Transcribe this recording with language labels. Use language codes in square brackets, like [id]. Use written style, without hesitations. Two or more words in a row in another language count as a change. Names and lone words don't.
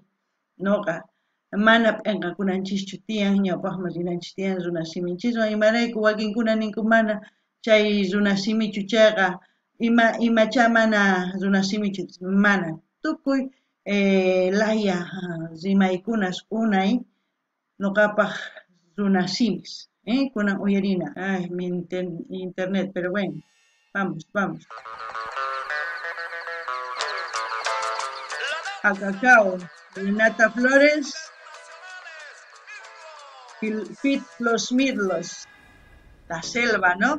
[qu] noqa mana p'inqakunanchischu tiyan ñawpaqman rinanchis tiyan runa siminchiswan imarayku wakinkuna ninku mana chay runa simichu chayqa imacha mana runa simichu mana tukuy laya rimaykunas unay noqapaq runa simis kunan uyarina mi internet, [es] pero bueno, vamos. A Cacao, Renata Flores, Fit los Mirlos, la selva, ¿no?